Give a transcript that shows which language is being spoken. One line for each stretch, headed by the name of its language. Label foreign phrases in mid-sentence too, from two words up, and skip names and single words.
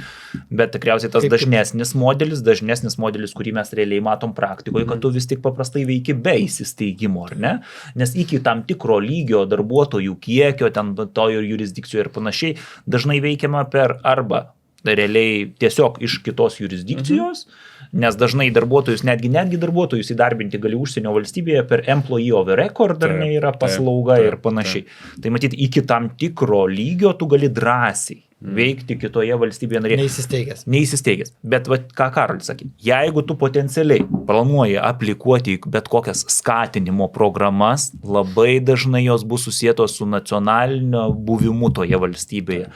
Lithuanian: Bet tikriausiai tas dažnesnis modelis, kurį mes realiai matom praktikoje, kad tu vis tik paprastai veiki be įsisteigimo, ar ne? Nes iki tam tikro lygio darbuotojų kiekio, ten to ir jurisdikcijų ir panašiai, dažnai veikiama per arba realiai tiesiog iš kitos jurisdikcijos, nes dažnai darbuotojus, netgi darbuotojus įdarbinti gali užsienio valstybėje per
English: employee of record,
Lithuanian: ar ne yra paslauga ir panašiai. Tai matyt, iki tam tikro lygio tu gali drąsiai veikti kitoje valstybėje narėje. Neįsisteigęs. Bet ką Karolis sakė, jeigu tu potencialiai planuoji aplikuoti bet kokias skatinimo programas, labai dažnai jos bus susietos su nacionalinio buvimu toje valstybėje.